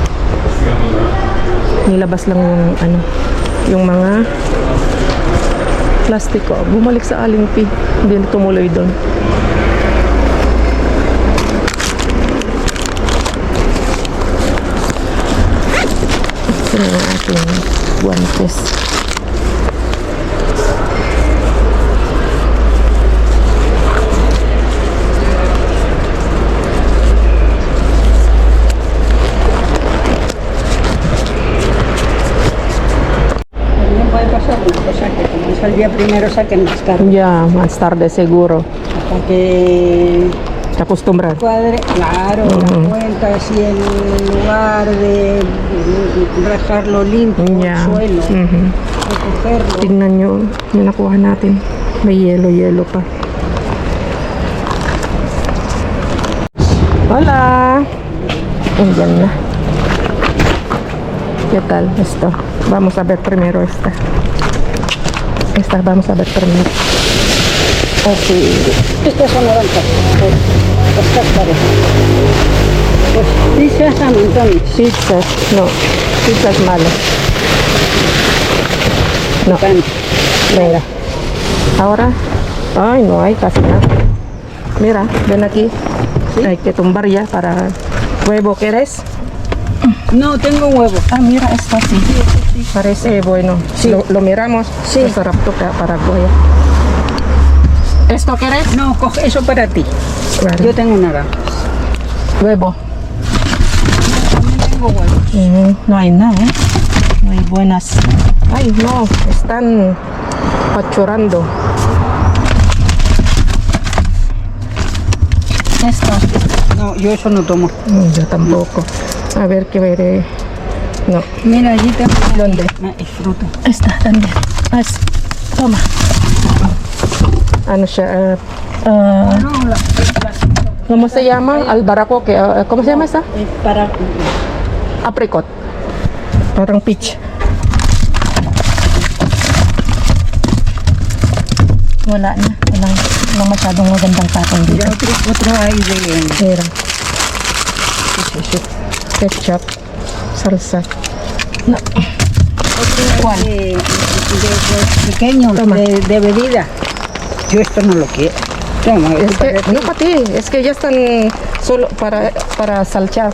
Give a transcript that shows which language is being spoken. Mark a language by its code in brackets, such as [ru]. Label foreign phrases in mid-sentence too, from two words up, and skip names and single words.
[tl] Nilabas lang yung ano, yung mga plastiko. Bumalik sa Alingpi. Hindi na tumuloy doon. Ito na yung ating guantes. [es] No puede pasar una cosa que como es el día primero saquen más caro Yeah, más tarde seguro. hasta que Se acostumbran. cuadre, claro, la cuenta si en lugar de rajarlo limpio Yeah. el suelo, recogerlo. [tl] Tingnan nyo, yung nakuha natin. May yelo pa. Hola! Andyan na. [es] ¿Qué tal? Esto. Vamos a ver primero esta. Esta, vamos a ver primero. Okay. Estas son naranjas, los cáscaros. Pues pizzas a montones. Pizzas. No. Pizzas malas. No. Pan. Venga. Ahora. Ay, no hay casi nada. Mira, ven aquí. Hay que tumbar ya para huevo. ¿Quieres? No, tengo huevo. Ah, mira, esto sí. Parece bueno. Sí. Lo miramos. Sí. [tl] Masarap to para Goya. [es] ¿Esto quieres? No, coge eso para ti. Vale. Yo tengo naranjas. Huevo. También tengo huevos. No hay nada, ¿eh? No hay buenas. Ay, no. Están pachorando. Esto. No, yo eso no tomo. Yo tampoco. A ver qué veré. No. Mira, allí tengo. ¿Dónde? Es fruta. Esta también. Toma. [tl] Ano siya? [es] No, ¿Cómo se llama? Albaracoque. ¿Cómo se llama esta? es para. [tl] Apricot. Parang peach. Wala na. Walang masyadong magandang patong [es] Ya [tl] dito. [es] otro hay de. Mira. Ketchup. Salsa. No. ¿Cuál? De pequeños, Toma. de bebida. Yo esto no lo quiero. Toma, Es esto para que, ti. no para ti, es que ya están solo para salchar.